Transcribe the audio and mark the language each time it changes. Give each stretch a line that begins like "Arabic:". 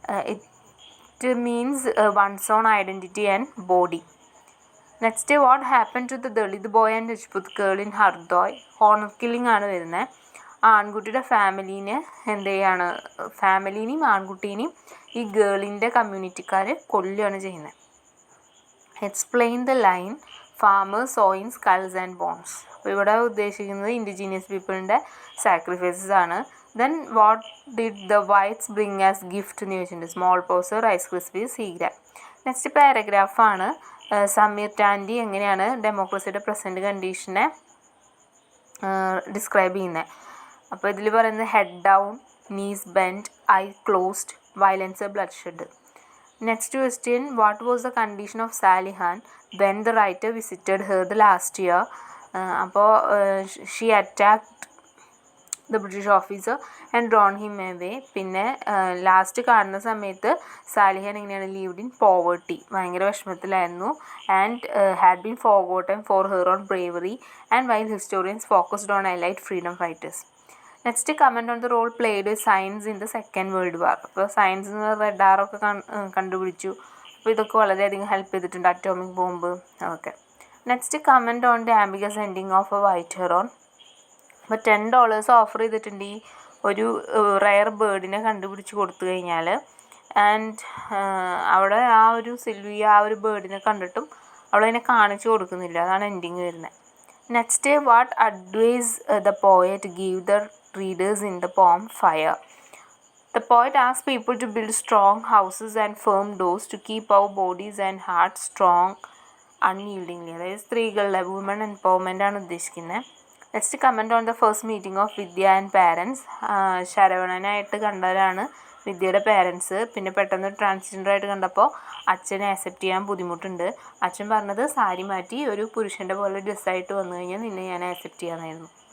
English: It means one's own identity and body. Next, what happened to the Dalit boy and Rajput girl in Hardoi?
Malayalam: Honor killing ആണ് വരുന്നത്. ആൺകുട്ടിയുടെ ഫാമിലീനെ എന്ത് ചെയ്യാണ്, ഫാമിലീനെയും ആൺകുട്ടീനെയും ഈ ഗേളിൻ്റെ കമ്മ്യൂണിറ്റിക്കാർ കൊല്ലുകയാണ് ചെയ്യുന്നത്.
English: Explain the line farmers sowing skulls and bones.
Malayalam: അപ്പോൾ ഇവിടെ ഉദ്ദേശിക്കുന്നത് indigenous പീപ്പിളിൻ്റെ sacrifices ആണ്.
English: then what did the whites bring as gift
Malayalam: എന്ന് ചോദിച്ചിട്ടുണ്ട്.
English: Small pause, rice crispy, Seagram. Next പാരഗ്രാഫാണ്.
Malayalam: Sameer Tandi എങ്ങനെയാണ് ഡെമോക്രസിയുടെ പ്രസൻറ്റ് കണ്ടീഷനെ ഡിസ്ക്രൈബ് ചെയ്യുന്നത്? അപ്പോൾ ഇതിൽ പറയുന്നത്
English: Head down, knees bend, eye closed, violence, bloodshed. Next question, what was the condition of Salihan when the writer visited her the last year? അപ്പോൾ she attacked the British officer and drawn him away.
Malayalam: പിന്നെ last കാണുന്ന സമയത്ത് സാലിഹാൻ എങ്ങനെയാണ്,
English: lived in poverty,
Malayalam: ഭയങ്കര വിഷമത്തിലായിരുന്നു.
English: And had been forgotten for her own bravery and while historians focused on allied freedom fighters. Next, comment on the role played science in the second world war.
Malayalam: അപ്പോൾ science റഡാറൊക്കെ കണ്ടുപിടിച്ചു. അപ്പോൾ ഇതൊക്കെ വളരെയധികം help ചെയ്തിട്ടുണ്ട്, atomic bomb, അതൊക്കെ.
English: Next comment on the ambiguous ending of a white heron.
Malayalam: അപ്പോൾ $10 offer ചെയ്തിട്ടുണ്ട് ഈ ഒരു റയർ ബേർഡിനെ കണ്ടുപിടിച്ച് കൊടുത്തു കഴിഞ്ഞാൽ. ആൻഡ് അവിടെ ആ ഒരു സിൽവിയ ആ ഒരു ബേർഡിനെ കണ്ടിട്ടും അവളതിനെ കാണിച്ചു കൊടുക്കുന്നില്ല. അതാണ് എൻഡിങ് വരുന്നത്.
English: Next what advice the poet give the readers in the poem fire. The poet asks people to build strong houses and firm doors to keep our bodies and hearts strong unyieldingly.
Malayalam: അതായത് സ്ത്രീകളുടെ woman empowerment ആണ് ഉദ്ദേശിക്കുന്നത്.
English: Next comment on the first meeting of Vidya and parents.
Malayalam: ശരവണനായിട്ട് കണ്ടവരാണ് വിദ്യയുടെ parents. പിന്നെ പെട്ടെന്ന് ട്രാൻസ്ജെൻഡറായിട്ട് കണ്ടപ്പോൾ അച്ഛനെ accept ചെയ്യാൻ ബുദ്ധിമുട്ടുണ്ട്. അച്ഛൻ പറഞ്ഞത് സാരി മാറ്റി ഒരു പുരുഷൻ്റെ പോലെ ഡ്രസ്സായിട്ട് വന്നു കഴിഞ്ഞാൽ നിന്നെ ഞാൻ ആക്സെപ്റ്റ് ചെയ്യാമെന്നായിരുന്നു.